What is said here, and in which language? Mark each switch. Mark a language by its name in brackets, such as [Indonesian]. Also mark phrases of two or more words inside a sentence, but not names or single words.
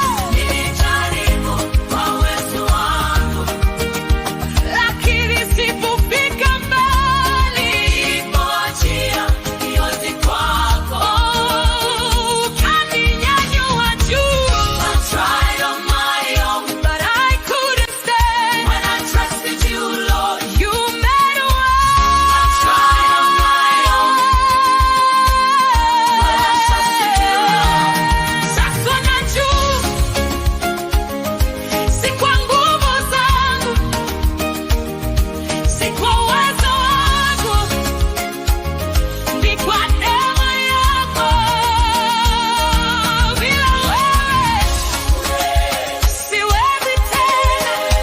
[Swahili] Nilijaribu kwa uwezo wangu, lakini sikufika mbali. Nilipoachia yote kwako, ukaninyanyua juu. [English] I tried on my own, but I couldn't stand. When I trusted you, Lord, you made a way. I tried on my own, but I trusted you, Lord. [Swahili] Sasa najua, si kwa nguvu zangu, si kwa uwezo wangu, ni kwa neema yako. Bila wewe, siwezi tena.